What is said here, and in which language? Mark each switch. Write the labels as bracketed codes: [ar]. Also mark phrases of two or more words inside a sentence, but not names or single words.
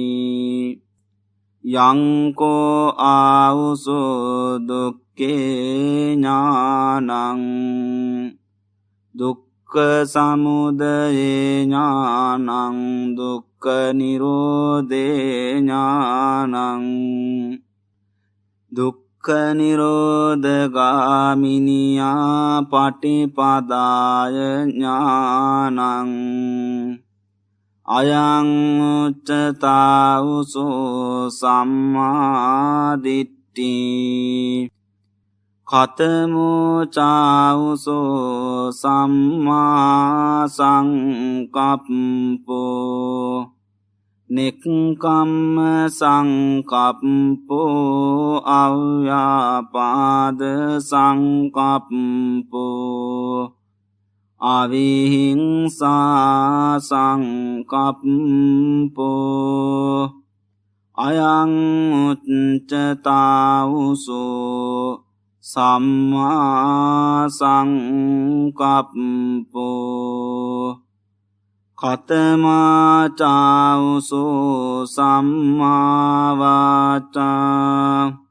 [pi] යංකෝ ආවුසෝ දුක්ඛේ ඥානං දුක්ඛ සමුදය ඥානං දුක්ඛ නිරෝධේ ඥානං දුක්ඛ නිරෝධගාමිනියා පටිපදාය ඥානං අයං උච්චතාවුසෝ සම්මා දිට්ඨි කතමෝ චාවුසෝ සම්මා සංකප්පෝ නෙක්ඛම්ම සංකප්පෝ අව්‍යාපාද සංකප්පෝ අවිහිංසා සංකප්පෝ අයං උච්චතාවුසෝ සම්මා සංකප්පෝ කතමා චාවුසෝ සම්මා වාචා